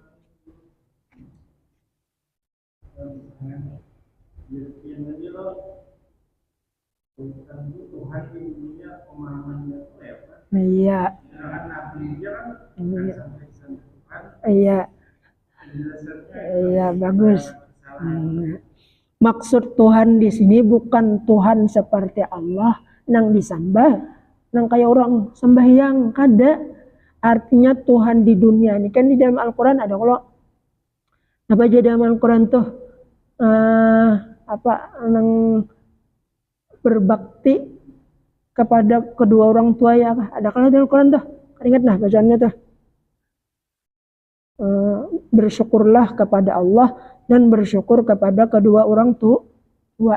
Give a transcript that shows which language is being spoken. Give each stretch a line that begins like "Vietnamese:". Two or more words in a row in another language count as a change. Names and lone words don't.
Indonesian: Iya. Iya.
Banjar: Iya bagus. Maksud Tuhan di sini bukan Tuhan seperti Allah nang disembah, nang kayak orang sembahyang kada.
Indonesian: Artinya Tuhan di dunia ini kan di dalam Al-Quran ada kalau apa aja dalam Al-Quran tuh nang berbakti kepada kedua orang tua ya ada kalau dalam Al-Quran tuh ingat nah bacaannya tuh bersyukurlah kepada Allah dan bersyukur kepada kedua orang tua.